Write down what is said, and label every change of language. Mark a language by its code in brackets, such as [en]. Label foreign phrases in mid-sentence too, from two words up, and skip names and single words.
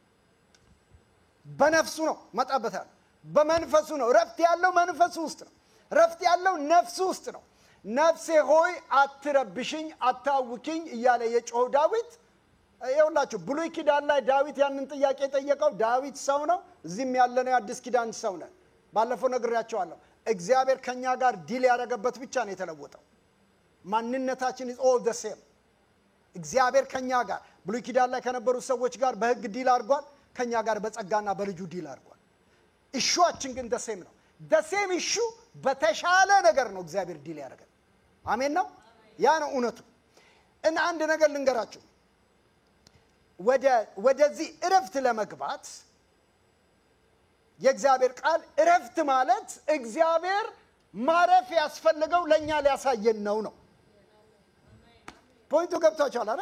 [am] በነፍሱ ነው። መጣበታል። በመንፈሱ ነው። እረፍት ያለው መንፈሱ ውስጥ ነው። እረፍት ያለው ነፍሱ ውስጥ ነው። ነፍሴ ሆይ አትረብሽኝ አታውኪኝ እያለ የጮኸው ዳዊት ይኸውላችሁ ብሉይ ኪዳን ላይ ዳዊት ያንን ጥያቄ ጠየቀው። ዳዊት ሰው ነው። እዚህም ያለነው አዲስ ኪዳን ሰው ነው። ባለፈው ነግሬያቸዋለሁ። እግዚአብሔር ከኛ ጋር ዲል ያደረገበት ብቻ ነው የተለወጠው። ማንነታችን [en] is all the same። [am] እግዚአብሔር ከኛ ጋር ብሉይ ኪዳን ላይ ከነበሩ ሰዎች ጋር በህግ ዲል አድርጓል። ከኛ ጋር በጸጋና በልጁ ዲል አድርጓል። ኢሹአችን ግን [en] the same [am] ነው። [en] the same issue [am] በተሻለ ነገር ነው እግዚአብሔር ዲል ያደረገው። አሜን ነው። ያ ነው እውነቱ። እና አንድ ነገር ልንገራችሁ። ወደዚህ እረፍት ለመግባት የእግዚአብሔር ቃል እረፍት ማለት እግዚአብሔር ማረፍ ያስፈልገው ለኛ ሊያሳየን ነው። ፖይንቱ ገብቷችኋል አይደል?